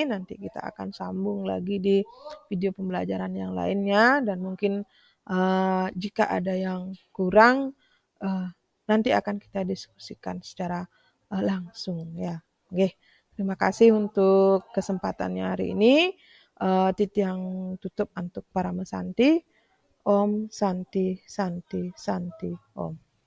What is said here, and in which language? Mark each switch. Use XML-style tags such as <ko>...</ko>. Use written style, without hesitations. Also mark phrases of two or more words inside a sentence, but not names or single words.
<id>Nanti kita akan sambung lagi di video pembelajaran yang lainnya, dan mungkin jika ada yang kurang nanti akan kita diskusikan secara langsung ya. Oke, terima kasih untuk kesempatannya hari ini. Titiang tutup untuk para mesanti.</id> <sa>ॐ शान्ति शान्ति शान्ति ॐ.</sa>